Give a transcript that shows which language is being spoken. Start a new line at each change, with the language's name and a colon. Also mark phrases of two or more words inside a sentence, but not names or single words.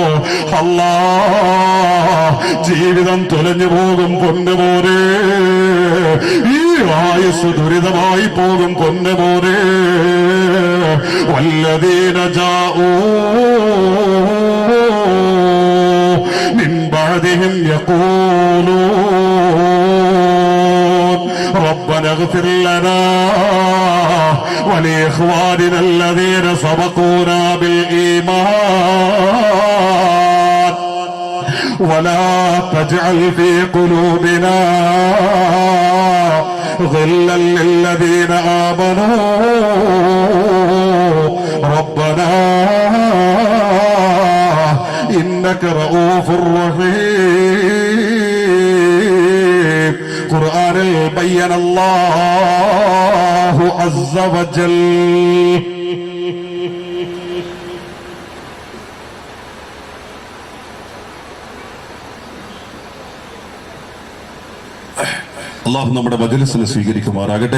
Malayalam: അല്ലാ ജീവിതം തുലഞ്ഞു പോകും പൊന്നുമോനെ, ഈ ആയുസ് ദുരിതമായി പോകും പൊന്നുമോനെ.
Arabic: والذين جاءوا من بعدهم يقولون ربنا اغفر لنا ولإخواننا الذين سبقونا بالإيمان ولا تجعل في قلوبنا غلا للذين آمنوا ربنا إنك رؤوف رحيم. ഖുർആനിൽ بين الله عز وجل.
Malayalam: അള്ളാഹു നമ്മുടെ മജ്‌ലിസിനെ സ്വീകരിക്കുമാറാകട്ടെ.